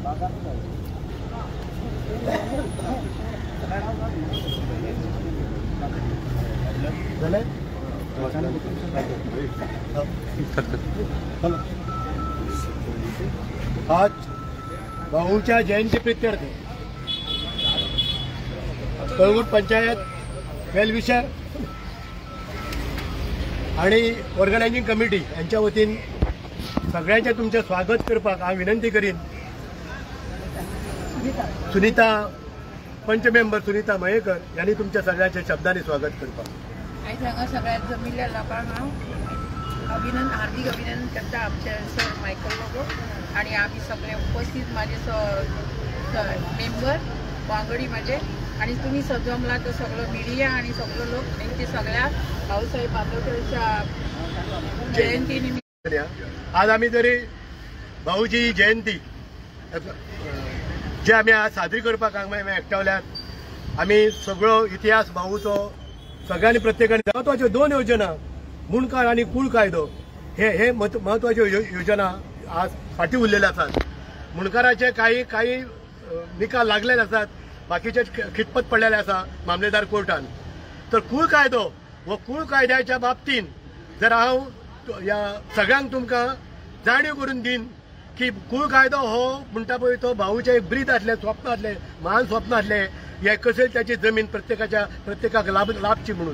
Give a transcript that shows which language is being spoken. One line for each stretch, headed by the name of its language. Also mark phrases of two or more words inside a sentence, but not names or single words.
Konkani: आज भाऊच्या जयंती प्रित्यर्थ कळवूट पंचायत वेलविशर आणि
English: organizing committee
Konkani: यांच्या वतीन सगळ्यांचे तुमचे स्वागत करपाक हांव विनंती करीन सुनीता पंच मेंबर सुनीता मयेकर यांनी तुमच्या सगळ्यांचे शब्दांनी स्वागत करपाक आयज हांगा सगळ्यात जमिल्ल्या लोकांक हांव हार्दिक अभिनंदन करता आमचे सर मायकल लोगो आणि आम्ही सगळे उपस्थित माझे मेंबर वांगडी माझे आणि तुम्ही जमला तो सगळं मीडिया आणि सगळं लोक त्यांचे सगळ्या भाऊसाहेब बांदोडकरच्या जयंती निमित्त आज आम्ही तरी भाऊची जयंती जे आम्ही आज साजरी करपाक एकठावल्यात आम्ही सगळो इतिहास भाऊचो सगळ्यांनी प्रत्येकाने महत्वाच्यो 2 योजना मुणकार आणि कुळ कायदो हे महत्वाच्यो योजना आज फाटी उरलेले असतात मुणकाराचे काही निकाल लागलेले असतात बाकीचे खितपत पडलेले आसा मामलेदार कोर्टान तर कुळ कायदो व कुळ कायद्याच्या बाबतीन जर हांव या सगळ्यांक तुमकां जाणीव करून दिन की कूळ कायदो हो म्हणटा पळय तो भाऊचे एक ब्रीद आसले, स्वप्न आसले, महान स्वप्न आसले हे कशें त्याची जमीन प्रत्येकाक लाभची म्हणून.